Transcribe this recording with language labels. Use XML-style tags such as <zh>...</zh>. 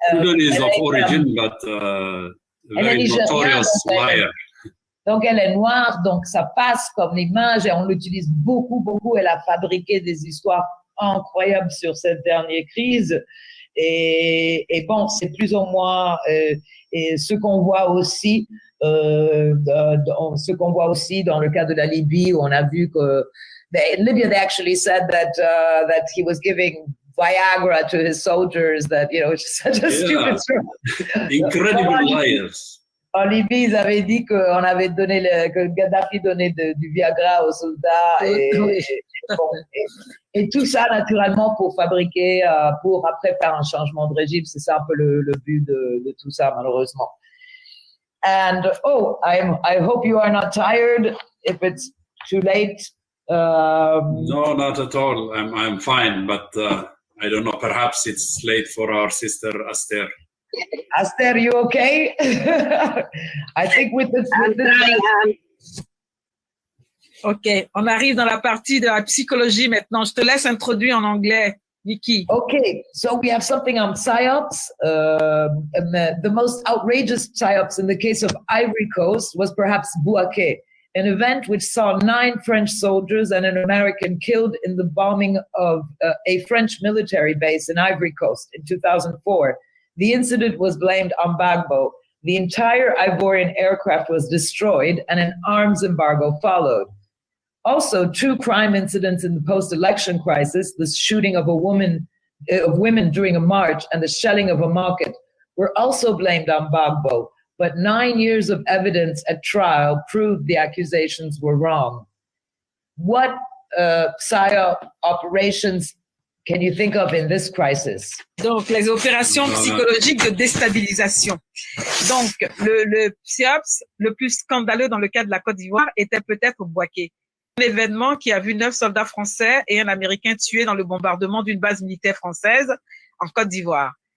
<en>Sudanese of origin, but very notorious liar.</en> <fr>Donc, elle est noire, donc ça passe comme l'image et on l'utilise beaucoup. Elle a fabriqué des histoires incroyables sur cette dernière crise. Et bon, c'est plus ou moins ce qu'on voit aussi, dans le cas de la Libye, où on a vu que</fr> <en>in Libya they actually said that he was giving Viagra to his soldiers.</en> <fr>That it's just such a stupid story. Incredible liars. En Libye, ils avaient dit que Gaddafi donnait du Viagra aux soldats et tout ça naturellement pour fabriquer, pour après faire un changement de régime. C'est ça un peu le but de tout ça, malheureusement.</fr> <en>And I hope you are not tired. If it's too late. No, not at all. I'm fine, but I don't know. Perhaps it's late for our sister Aster. Aster, you okay? I think with this</en> <fr>OK, on arrive dans la partie de la psychologie maintenant. Je te laisse introduire en anglais, Nikki.</fr> <en>Okay, so we have something on psyops. The most outrageous psyops in the case of Ivory Coast was perhaps Bouaké, an event which saw 9 French soldiers and an American killed in the bombing of a French military base in Ivory Coast in 2004. The incident was blamed on Gbagbo. The entire Ivorian aircraft was destroyed and an arms embargo followed. Also, 2 crime incidents in the post-election crisis, the shooting of women during a march and the shelling of a market, were also blamed on Gbagbo. But 9 years of evidence at trial proved the accusations were wrong. What PSYOP operations can you think of in this crisis?</en> <fr>Donc, les opérations psychologiques de déstabilisation. Donc, le PSYOPS, le plus scandaleux dans le cas de la Côte d'Ivoire, était peut-être Bouaké. Un événement qui a vu 9 soldats français et un Américain tués dans le bombardement d'une base militaire française en Côte d'Ivoire.</fr>